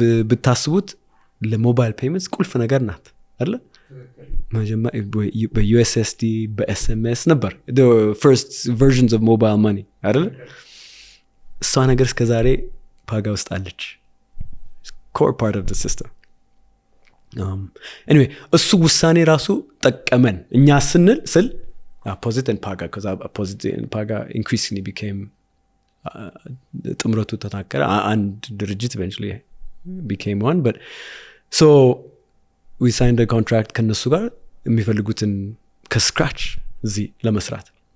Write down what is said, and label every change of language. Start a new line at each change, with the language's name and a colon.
Amharic: ብታስቡት ለሞባይል ፔመንትስ ቁልፍ ነገር ናት አይደል መጀመሪያ በዩኤስኤስዲ በኤስኤምኤስ ነበር
English: the first versions of mobile money
Amharic: አይደል እሷ ነገር እስከ ዛሬ ፓጋ ውስጥ አለች።
English: core part of the system. Anyway,
Amharic: እሱ ውሳኔ ራሱ ጠቀመን እኛ ስል
English: Apposit and Paga, because Apposit and Paga increasingly became
Amharic: ጥምረቱ ተታከረ አንድ ድርጅት
English: eventually became one. But so we signed a contract
Amharic: ከነሱ ጋር የሚፈልጉትን ከስክራች እዚህ ለመስራት.